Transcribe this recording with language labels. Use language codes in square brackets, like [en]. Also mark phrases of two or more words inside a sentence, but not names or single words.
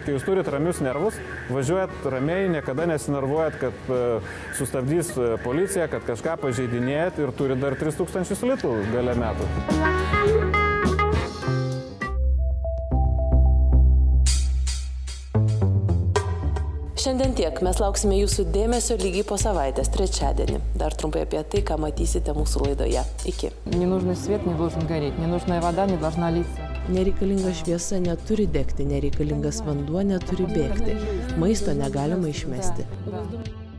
[lt] Kai jūs turit ramius nervus, važiuojat ramiai, niekada nesinervuojat, kad sustabdys policija, kad kažką pažeidinėjat ir turit dar 3000 litų gale metų. Šiandien tiek. Mes lauksime jūsų dėmesio lygiai po savaitės, trečiadienį. Dar trumpai apie tai, ką matysite mūsų laidoje. Iki. [ru] Ненужный свет не должен гореть, ненужная вода не должна литься. [lt] Nereikalinga šviesa neturi degti, nereikalingas vanduo neturi bėgti. Maisto negalima išmesti.